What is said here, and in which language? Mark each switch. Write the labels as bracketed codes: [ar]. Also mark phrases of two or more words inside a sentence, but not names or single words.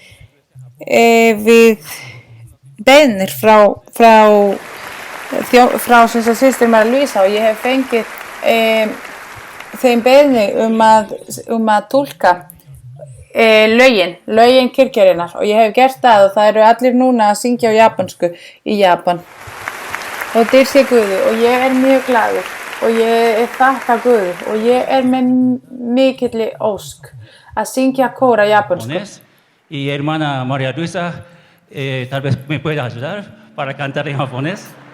[is] beiðnir frá systir María Luisa og ég hef fengið þeim beiðni að túlka lögin kirkjarinnar og ég hef gert það og það eru allir núna að syngja á japansku í Japan. Og dyr sé Guði og ég mjög glaður og ég þakka Guði og ég með mikilli ósk að syngja kóra japansku. [es] Y hermana María Luisa, tal vez me pueda ayudar para cantar en japonés.